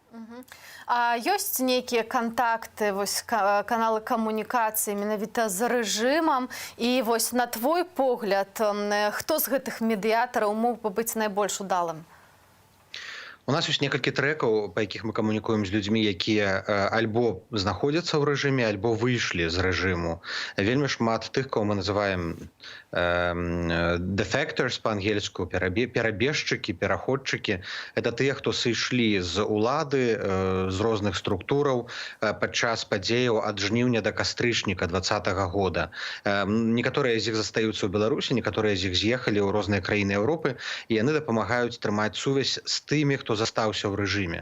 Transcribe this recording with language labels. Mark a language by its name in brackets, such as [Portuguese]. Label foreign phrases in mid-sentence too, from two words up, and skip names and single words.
[Belarusian] А ёсць нейкія кантакты, вось каналы камунікацыі менавіта з рэжымам, і вось на твой погляд, хто з гэтых медыятараў мог бы быць найбольш удалым? У нас ёсць некалькі трэкаў, па якіх мы камунікуем з людзьмі, якія альбо знаходзяцца ў рэжыме, альбо выйшлі з рэжыму. Вельмі шмат тых, [Russian] кого мы называем [Belarusian] defectors па-ангельску, перабежчыкі, пераходчыкі. Это тыя, хто сышлі з улады, з розных структураў падчас падзеяў ад жніўня да кастрычніка 2020 года. Некаторыя з іх застаюцца ў Беларусі, некаторыя з іх з'ехалі ў розныя краіны Еўропы, і яны дапамагаюць трымаць сувязь з тымі, хто застаўся ў рэжыме.